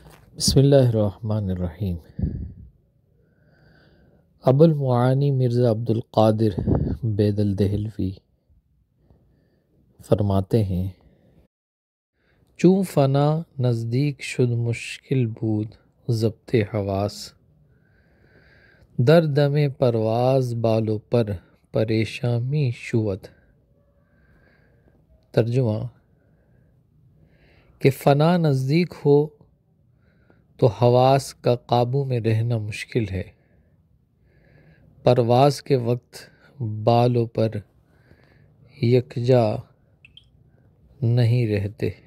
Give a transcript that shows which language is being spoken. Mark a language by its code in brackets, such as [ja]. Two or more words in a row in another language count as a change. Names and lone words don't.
[ar] بسم اللہ الرحمن الرحیم۔ [ur] ابو المعانی مرزا عبد القادر بیدل دہلوی فرماتے ہیں، [fa] چوں فنا نزدیک شد مشکل بود ضبط حواس، در دم پرواز بال و پر پریشاں می شود۔ [ur] ترجمہ کہ فنا نزدیک ہو تو حواس کا قابو میں رہنا مشکل ہے، پرواز کے وقت بالوں پر یکجا نہیں رہتے۔